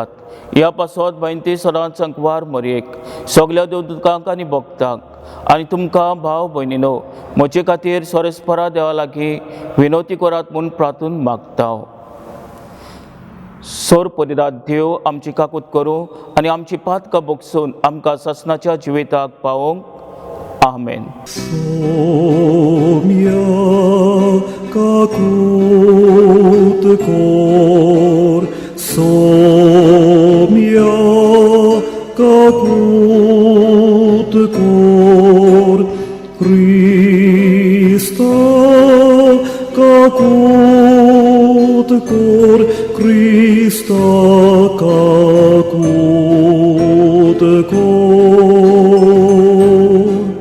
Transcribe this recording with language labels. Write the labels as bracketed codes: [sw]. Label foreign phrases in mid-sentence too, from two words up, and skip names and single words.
[kok] ह्या पासत बायंती सदांच संकवार मरयेक सगल्या देवदूतांक आनी भक्तांक आनी तुमकां भाव भयणीनो म्हजे खातीर सोरेस्परा देवा लागीं विनवती करात म्हूण प्रार्थून मागता. सोरपरिदात देव आमची काकूत करूं आनी आमची पातकां बोगसून आमकां ससनाच्या जिविताक पावोवंक. आमेन. Somia kakut kor, somia kakut kor, Krista kakut kor, Krista kakut kor.